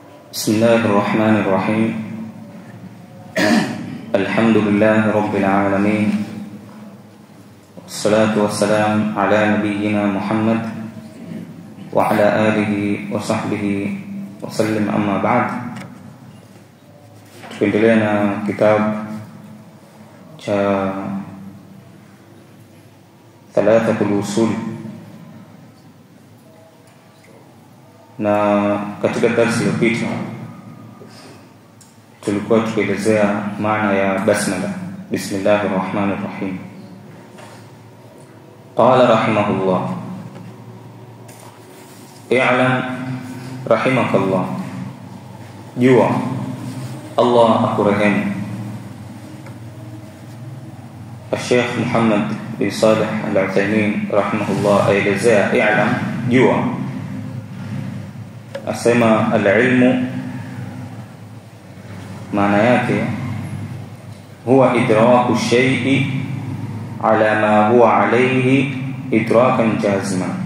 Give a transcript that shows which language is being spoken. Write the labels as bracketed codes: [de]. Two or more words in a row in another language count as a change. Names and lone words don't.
[ar] بسم الله الرحمن الرحيم. الحمد لله رب العالمين، والصلاة والسلام على نبينا محمد وعلى آله وصحبه وسلم. أما بعد، [sw] tuendelea na kitabu cha thalathatul usul, na katika darasa iliyopita tulikuwa tukielezea maana ya basmala, [ar] بسم الله الرحمن الرحيم. قال رحمه الله اعلم رحمك الله, [sw] jua Allah akurehemu. Sheikh Muhammad bin Salih Al-Uthaymeen rahimahullah aelezea i'lam, jua, asema al-ilmu maana yake huwa [ar] إدراك الشيء على ما هو عليه إدراكا جازما.